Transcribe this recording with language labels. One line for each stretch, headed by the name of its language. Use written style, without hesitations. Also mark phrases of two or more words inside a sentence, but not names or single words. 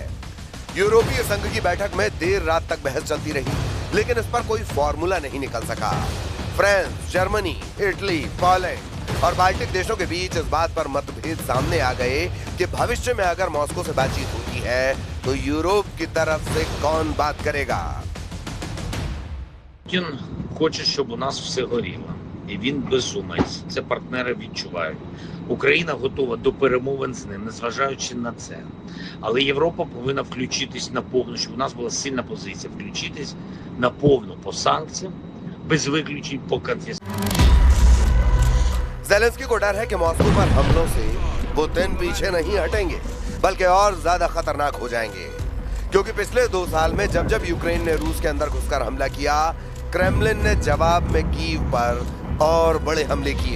Hindi: यूरोपीय संघ की बैठक में देर रात तक बहस चलती रही, लेकिन इस पर कोई फॉर्मूला नहीं निकल सका। फ्रांस, जर्मनी, इटली, पोलैंड और बाल्टिक देशों के बीच इस बात पर मतभेद सामने आ गए कि भविष्य में अगर मॉस्को से बातचीत होती है तो यूरोप की तरफ से कौन बात करेगा?
Ukrainian: Путін хоче, щоб у нас все горіло. І він безумець. Це партнери відчувають. Україна готова до перемовин з ним, незважаючи на це. Але Європа повинна включитись наповну, щоб у нас була сильна позиція. Включитись наповну по санкціям, без виключень по конфіскації.
Hindi: ज़ेलेंस्की को डर है कि मॉस्को पर हमलों से पुतिन पीछे नहीं हटेंगे, बल्कि और ज्यादा खतरनाक हो जाएंगे। क्योंकि पिछले 2 साल में जब जब यूक्रेन ने रूस के अंदर घुसकर हमला किया, क्रेमलिन ने जवाब में कीव पर और बड़े हमले किए।